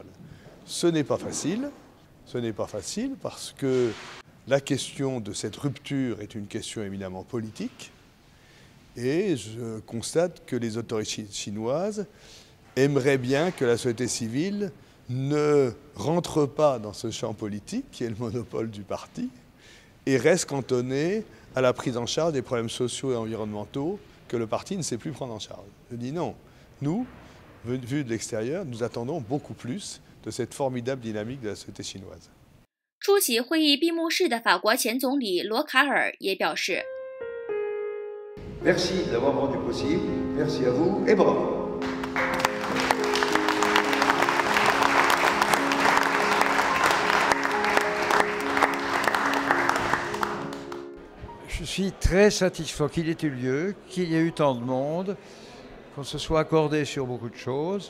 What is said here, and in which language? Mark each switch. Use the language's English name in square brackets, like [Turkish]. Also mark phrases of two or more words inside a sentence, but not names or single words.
[French] Ce n'est pas facile parce que la question de cette rupture est une question éminemment politique et je constate que les autorités chinoises aimeraient bien que la société civile ne rentre pas dans ce champ politique qui est le monopole du parti et reste cantonnée à la prise en charge des problèmes sociaux et environnementaux que le parti ne sait plus prendre en charge. Je dis non. Nous, vu de l'extérieur, nous attendons beaucoup plus de cette formidable dynamique de la société chinoise. [Chinese] 出席会议闭幕式的法国前总理罗卡尔也表示 [French] Merci d'avoir rendu possible. Merci à vous et bravo. Je suis très satisfait qu'il ait eu lieu, qu'il y ait eu tant de monde, qu'on se soit accordé sur beaucoup de choses.